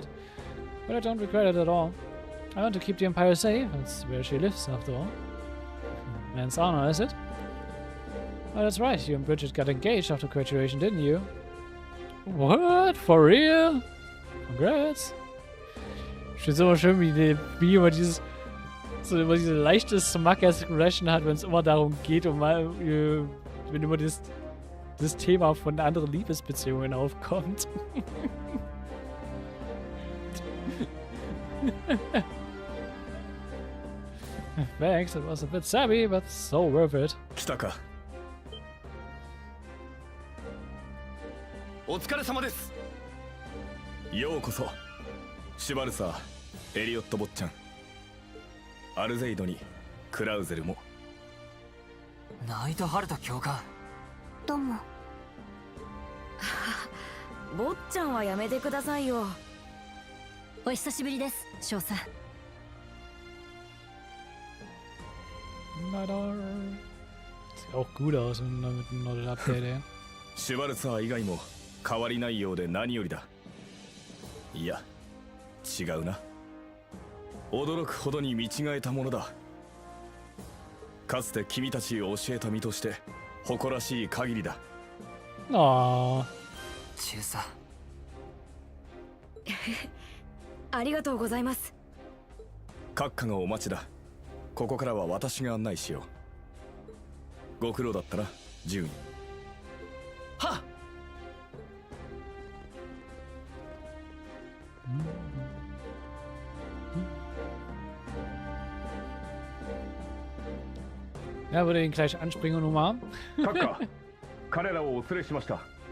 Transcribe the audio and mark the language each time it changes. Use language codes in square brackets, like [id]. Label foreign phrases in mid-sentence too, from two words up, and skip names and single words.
[en] But I don't regret it at all. I want to keep the Empire safe. That's where she lives, after all. Man's honor, is it? Oh, that's right. You and Bridget got engaged after graduation, didn't you? What? For real? Congrats. [de] Ich finde es immer schön, wie immer diese leichte Smug-Aggression hat, wenn es immer darum geht, wenn immer das Thema von anderen Liebesbeziehungen aufkommt. [en] Thanks, it was a bit savvy, but so worth it. [ja] 来たか。お疲れ様です。ようこそ。シュバルサー、エリオット坊ちゃん。アルゼイドにクラウゼルも。ナイトハルト教官。どうも。坊ちゃんはやめてくださいよ。お久しぶりです、少佐。 [de] Leider. Sieht auch gut aus mit dem neuen Update, ey. [ja] シュバルツァー以外も変わりないようで何よりだ。いや、違うな。驚くほどに見違えたものだ。かつて君たちを教えた身として誇らしい限りだ。ああ。中佐。ありがとうございます。閣下がお待ちだ。ここからは私が案内しよう。ご苦労だったな、ジューン。はっ。 [de] Ja, würde ihn gleich anspringen und umarmen. [ja] 閣下、彼らをお連れしました。